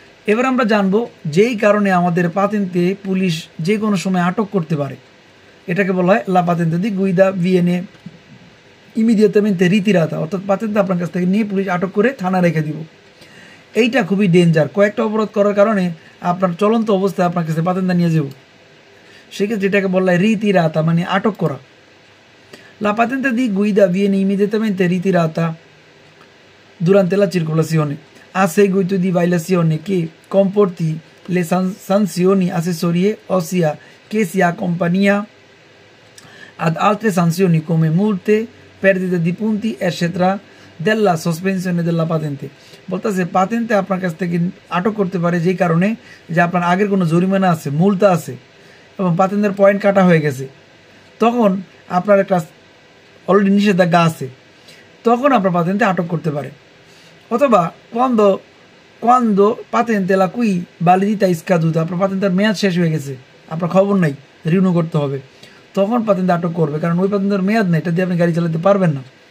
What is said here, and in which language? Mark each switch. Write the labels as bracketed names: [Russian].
[Bangla] এবার আমরা জানবো যেই কারণে আমাদের পাতেন্তে পুলিশ যে কোনো সময় আটক করতে পারে, এটাকে বলা হয় [Italian] লা পাতেন্তে দি গুইদা ভিয়েনে ইমিডিয়েটামেন্তে রিতিরাতা, [Bangla] অর্থাৎ পাতেন্তে আপনার কাছ থেকে নিয়ে পুলিশ আটক করে থানা রেখে দিব। এইটা খুবই ডেঞ্জার। কয়েকটা অপরাধ করার কারণে আপনার চলন্ত অবস্থায় আপনার কাছে পাতেন্তা নিয়ে যাব, সেক্ষেত্রে এটাকে বলা হয় রিতিরাতা, মানে আটক করা। [Italian] La patente di guida viene immediatamente ritirata durante la circolazione a seguito di violazione che comporti le sanzioni accessorie, ossia che si accompagna ad altre sanzioni come multe, perdita di punti, eccetera, della sospensione della patente। [Bangla] বলতেছে পাতেন্তে আপনার কাছ থেকে আটক করতে পারে যেই কারণে যে আপনার আগের কোনো জরিমানা আছে, মূলতা আছে এবং পাতেন্তের পয়েন্ট কাটা হয়ে গেছে, তখন আপনার একটা অলরেডি নিষেধাজ্ঞা আছে, তখন আপনার পাতেন্তে আটক করতে পারে। অথবা [Italian] quando patente la cui validità è scaduta, [Bangla] আপনার পাতেন্তের মেয়াদ শেষ হয়ে গেছে, আপনার খবর নাই, রিনিউ করতে হবে, তখন পাতেন্তে আটক করবে, কারণ ওই পাতেন্তের মেয়াদ নেই, এটা দিয়ে আপনি গাড়ি চালাতে পারবেন না।